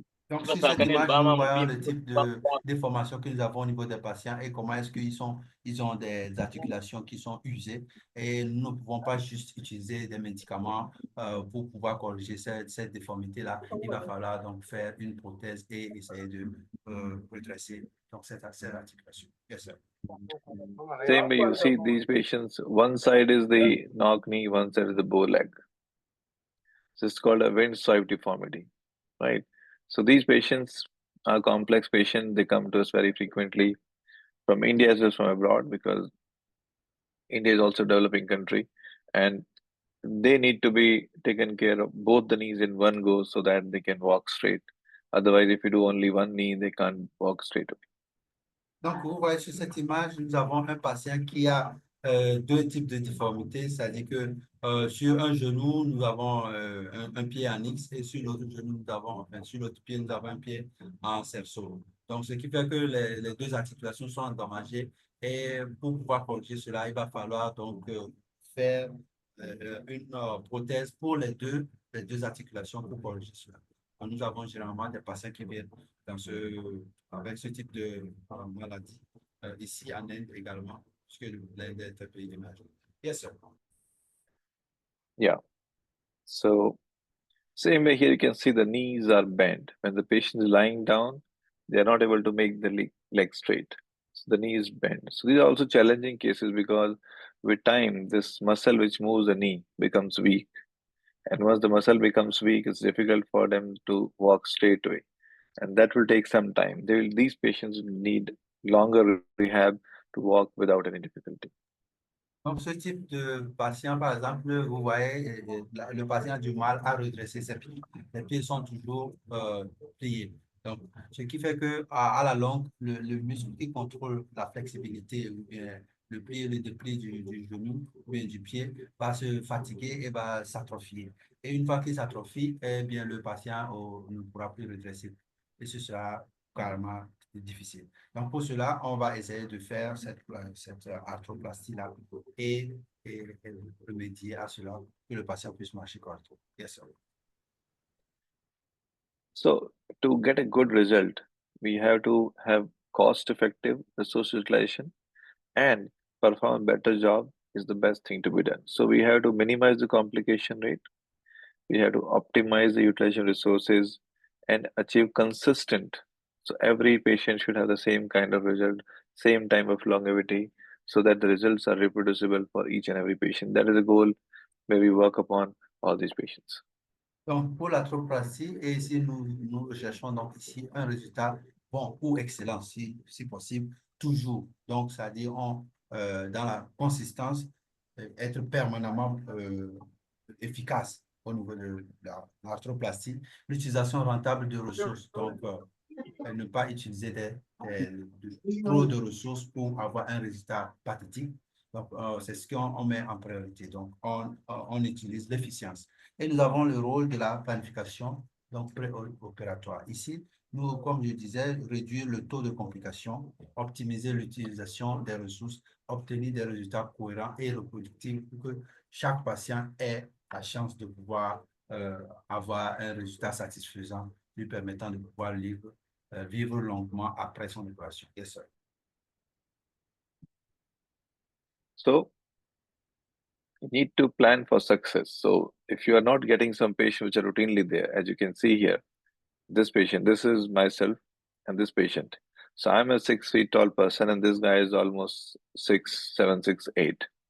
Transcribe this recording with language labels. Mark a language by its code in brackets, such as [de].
[fr] Donc, sur cette image, nous voyons le type de déformation que nous avons au niveau des patients et comment est-ce qu'ils ont des articulations qui sont usées. Et nous ne pouvons pas juste utiliser des médicaments pour pouvoir corriger cette déformité-là. Il va falloir donc faire une prothèse et essayer de redresser donc, cette articulation. [en] Yes, sir. Same way you see these patients, one side is the knock knee, one side is the bow leg. So it's called a wind swipe deformity, right? So these patients are complex patients. They come to us very frequently from India as well as from abroad because India is also a developing country. And they need to be taken care of both the knees in one go so that they can walk straight. Otherwise, if you do only one knee, they can't walk straight away. [fr] Donc, vous voyez sur cette image, nous avons un patient qui a deux types de déformités, c'est-à-dire que sur un genou, nous avons un pied en X et sur l'autre genou, nous avons, enfin, sur l'autre pied, nous avons un pied en cerceau. Donc, ce qui fait que les deux articulations sont endommagées et pour pouvoir corriger cela, il va falloir donc faire une prothèse pour les deux articulations pour corriger cela. Donc, nous avons généralement des patients qui viennent avec ce type de maladie ici en Inde également, puisque l'Inde est un pays d'émergence. [en] Yes, sir. Yeah. So same way here, you can see the knees are bent. When the patient is lying down, they are not able to make the leg straight. So the knee is bent. So these are also challenging cases because with time, this muscle which moves the knee becomes weak. And once the muscle becomes weak, it's difficult for them to walk straight away. And that will take some time. These patients need longer rehab to walk without any difficulty. [fr] Donc, ce type de patient, par exemple, vous voyez, le patient a du mal à redresser ses pieds. Les pieds sont toujours pliés. Donc, ce qui fait que à la longue, le muscle qui contrôle la flexibilité ou bien le pli et le dépli du genou ou bien du pied va se fatiguer et va s'atrophier. Et une fois qu'il s'atrophie, eh bien, le patient ne pourra plus redresser. Et ce sera carrément difficile. Donc, pour cela, on va essayer de faire cette arthroplastie-là et remédier à cela, que le patient puisse marcher correctement. [en] Yes, sir. So to get a good result, we have to have cost-effective resource utilization and perform a better job is the best thing to be done. So we have to minimize the complication rate. We have to optimize the utilization resources and achieve consistent. So every patient should have the same kind of result, same time of longevity, so that the results are reproducible for each and every patient. That is the goal where we work upon all these patients. [fr] Donc, pour l'arthroplastie, et ici, nous recherchons donc ici un résultat bon ou excellent, si possible, toujours. Donc, c'est-à-dire dans la consistance, être permanemment efficace au niveau de l'arthroplastie, l'utilisation rentable de ressources. Donc, ne pas utiliser trop de ressources pour avoir un résultat pathétique. Donc, c'est ce qu'on met en priorité. Donc, on utilise l'efficience. Et nous avons le rôle de la planification, donc préopératoire. Ici, nous, comme je disais, réduire le taux de complications, optimiser l'utilisation des ressources, obtenir des résultats cohérents et reproductibles pour que chaque patient ait la chance de pouvoir avoir un résultat satisfaisant, lui permettant de pouvoir vivre longuement après son opération. [en] Yes, sir. So you need to plan for success. So if you are not getting some patients which are routinely there, as you can see here, this patient, this is myself and this patient. So I'm a 6 feet tall person and this guy is almost 6'7", 6'8".